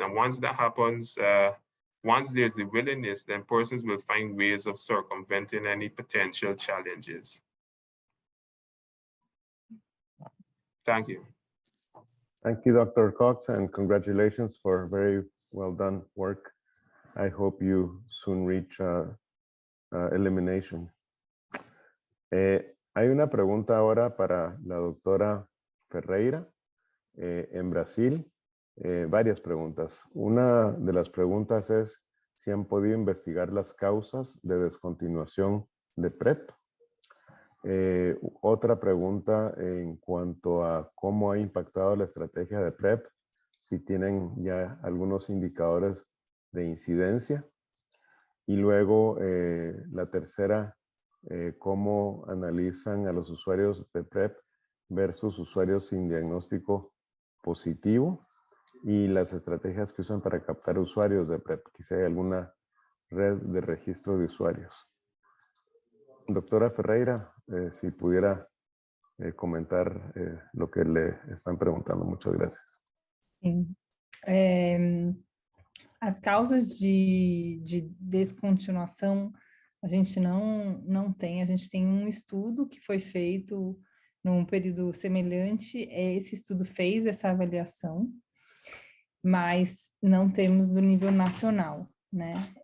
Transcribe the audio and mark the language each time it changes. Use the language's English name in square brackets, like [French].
[English] And once that happens, once there's the willingness, then persons will find ways of circumventing any potential challenges. Thank you. Thank you, Dr. Cox, and congratulations for very well done work. I hope you soon reach elimination. [Spanish] Hay una pregunta ahora para la doctora Ferreira en Brasil. Varias preguntas. Una de las preguntas es si han podido investigar las causas de descontinuación de PrEP. Otra pregunta en cuanto a cómo ha impactado la estrategia de PrEP, si tienen ya algunos indicadores de incidencia. Y luego la tercera, cómo analizan a los usuarios de PrEP versus usuarios sin diagnóstico positivo y las estrategias que usan para captar usuarios de PrEP. Quizá hay alguna red de registro de usuarios. Doctora Ferreira, si pudiera comentar lo que le están preguntando. Muchas gracias. [Portuguese] Sim. As causas de descontinuação, a gente não tem. A gente tem um estudo que foi feito num período semelhante. Esse estudo fez essa avaliação, mas não temos do nível nacional, né?